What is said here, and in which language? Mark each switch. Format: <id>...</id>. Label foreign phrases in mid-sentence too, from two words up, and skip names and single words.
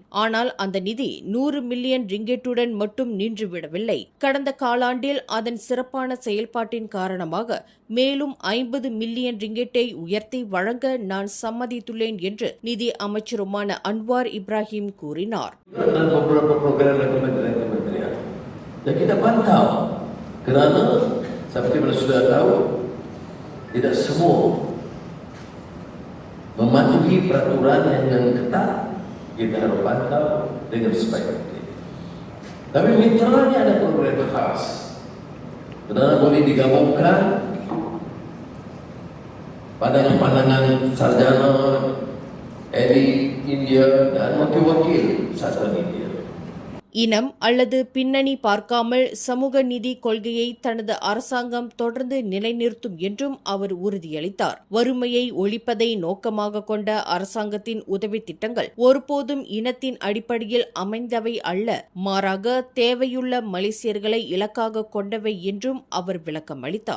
<ta>ஆனால் அந்த நிதி 100 மில்லியன் ரிங்கெட்டுடன் மட்டும் நின்றுவிடவில்லை. கடந்த காலாண்டில் அதன் சிறப்பான செயல்பாட்டின் காரணமாக மேலும் 50 மில்லியன் ரிங்கெட்டை உயர்த்தி வழங்க நான் சம்மதித்துள்ளேன் என்று நிதி அமைச்சருமான அன்வார் இப்ராஹிம் கூறினார்.</ta> <ms>Mematuhi peraturan yang ketat, kita harus pantau dengan sebaik-baiknya. Tapi mitranya ada program khas. Benar boleh digabungkan pada pandangan sarjana, elit India dan wakil-wakil sastra India.</ms> <ta>இனம் அல்லது பின்னணி பார்க்காமல் சமூக நீதி கொள்கையை தனது அரசாங்கம் தொடர்ந்து நிலைநிறுத்தும் என்றும் அவர் உறுதியளித்தார். வறுமையை ஒழிப்பதை நோக்கமாக கொண்ட அரசாங்கத்தின் உதவி திட்டங்கள் ஒருபோதும் இனத்தின் அடிப்படையில் அமைந்தவை அல்ல, மாறாக தேவையுள்ள மலேசியர்களை இலக்காக கொண்டவை என்றும் அவர் விளக்கம் அளித்தார்.</ta>